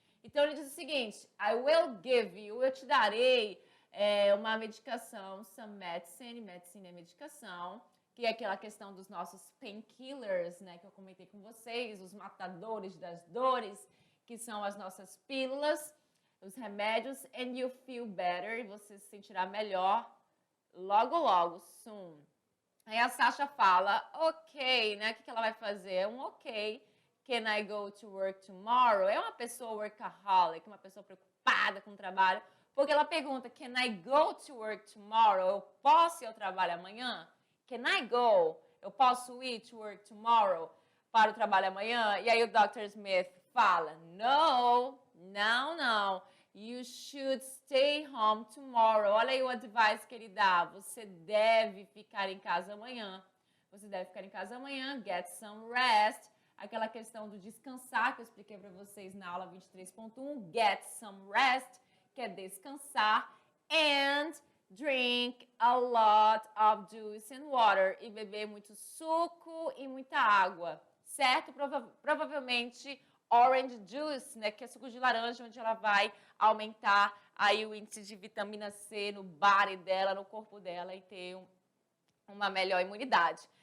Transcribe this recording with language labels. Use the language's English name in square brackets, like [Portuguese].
[Portuguese] Então ele diz o seguinte, [English] I will give you, [Portuguese] eu te darei uma medicação, [English] some medicine, [Portuguese] medicine é medicação, que é aquela questão dos nossos painkillers, né, que eu comentei com vocês, os matadores das dores, que são as nossas pílulas, os remédios, [English] and you feel better, [Portuguese] e você se sentirá melhor logo, logo, soon. Aí a Sasha fala, ok, né? O que ela vai fazer? Ok. [English] Can I go to work tomorrow? [Portuguese] É uma pessoa workaholic, uma pessoa preocupada com o trabalho, porque ela pergunta, [English] can I go to work tomorrow? [Portuguese] Eu posso ir ao trabalho amanhã? [English] Can I go? [Portuguese] Eu posso ir [English] to work tomorrow? [Portuguese] Para o trabalho amanhã? E aí o Dr. Smith fala, no, não. [English] You should stay home tomorrow. [Portuguese] Olha aí o advice que ele dá. Você deve ficar em casa amanhã. Você deve ficar em casa amanhã. [English] Get some rest. [Portuguese] Aquela questão do descansar que eu expliquei para vocês na aula 23.1. [English] Get some rest, [Portuguese] que é descansar. [English] And drink a lot of juice and water. [Portuguese] E beber muito suco e muita água. Certo? Provavelmente orange juice, né, que é suco de laranja, onde ela vai aumentar aí o índice de vitamina C no body dela, no corpo dela e ter uma melhor imunidade.